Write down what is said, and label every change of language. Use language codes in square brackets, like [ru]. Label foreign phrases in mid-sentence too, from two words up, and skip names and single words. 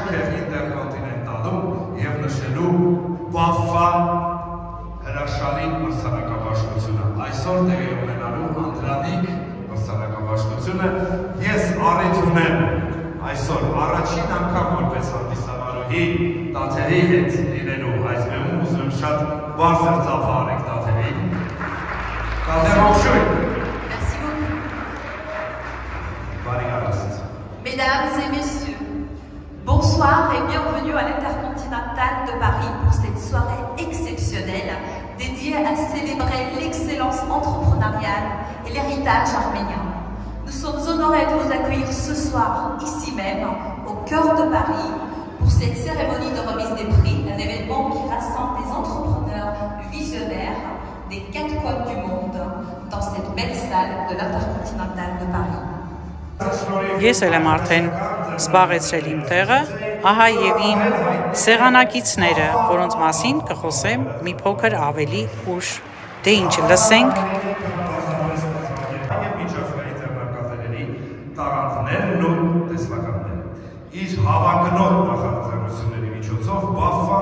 [hy] Եվ նշելու Բաֆա հրաշալի մրցանակաբաշխությունը։ Այսօր տեղի ունենալու անդրանիկ մրցանակաբաշխությունը ես առիթ ունեմ այսօր առաջին անգամ որպես հանդիսավարուհի Տաթևի հետ լինելու այս բեմում, ուզում եմ շատ բարձր ծափարեք Տաթևին։ Տաթև ողջույն։ [fr] Mesdames et messieurs, bonsoir et bienvenue à l'Intercontinental de Paris pour cette soirée exceptionnelle dédiée à célébrer l'excellence entrepreneuriale et l'héritage arménien. Nous sommes honorés de vous accueillir ce soir, ici même, au cœur de Paris, pour cette cérémonie de remise des prix, un événement qui rassemble des entrepreneurs visionnaires des 4 coins du monde dans cette belle salle de l'Intercontinental de Paris. [hy] Ես էլ եմ արդեն զբաղեցրել իմ տեղը, ահա եւ իմ սեղանակիցները, որոնց մասին կխոսեմ մի փոքր ավելի ուշ։ Դե ինչ, լսենք։ Տաղանդներն ու տեսլականները։ Իր հավակնոտ նախաձեռնությունների միջոցով Բաֆան